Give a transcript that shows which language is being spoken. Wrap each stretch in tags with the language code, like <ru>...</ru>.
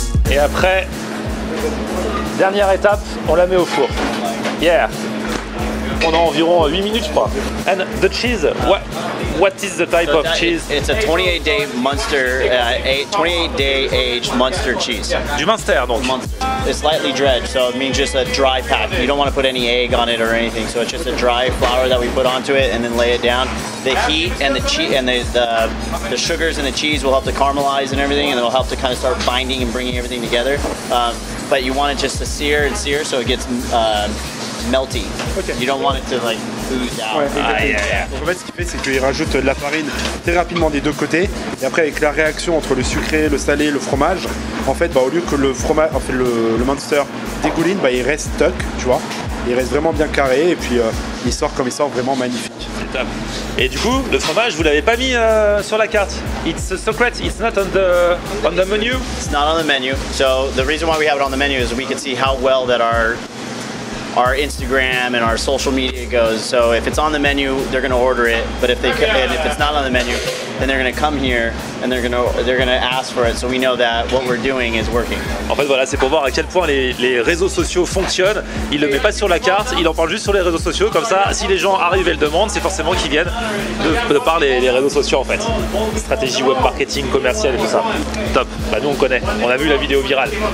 <fr>Et après, dernière étape, on la met au four. Yeah. On a environ 8 minutes, je crois.</fr> <en>And the cheese, what is the type of cheese? It's a 28-day Munster, 28-day aged Munster cheese.</en> <fr>Du Munster, donc. Munster.</fr> <en>It's lightly dredged, so it means just a dry pack. You don't want to put any egg on it or anything, so it's just a dry flour that we put onto it and then lay it down. The heat and the cheese and the sugars and the cheese will help to caramelize and everything, and it'll help to kind of start binding and bringing everything together. But you want it just to sear and sear so it gets melty. Okay. You don't want it to like ooze out.</en> <fr>Ouais, en fait, ce qu'il fait, c'est qu'il rajoute de la farine très rapidement des deux côtés, et après avec la réaction entre le sucré, le salé, le fromage, en fait, au lieu que le fromage, en fait, le Munster dégouline, il reste tuck, tu vois. Il reste vraiment bien carré, et puis il sort comme il sort, vraiment magnifique. Et du coup, le fromage, vous l'avez pas mis sur la carte.</fr> <en>It's a secret. It's not on the menu. It's not on the menu. So the reason why we have it on the menu is we can see how well that our Instagram and our social media goes. So if it's on the menu, they're going to order it. But if it's not on the menu, then they're going to come here and they're going to ask for it. So we know that what we're doing is working.</en> <fr>En fait, voilà, c'est pour voir à quel point les réseaux sociaux fonctionnent. Il le met pas sur la carte, il en parle juste sur les réseaux sociaux. Comme ça, si les gens arrivent et le demandent, c'est forcément qu'ils viennent de par les réseaux sociaux en fait. Stratégie web marketing, commercial et tout ça. Top. Bah nous on connaît. On a vu la vidéo virale.</fr>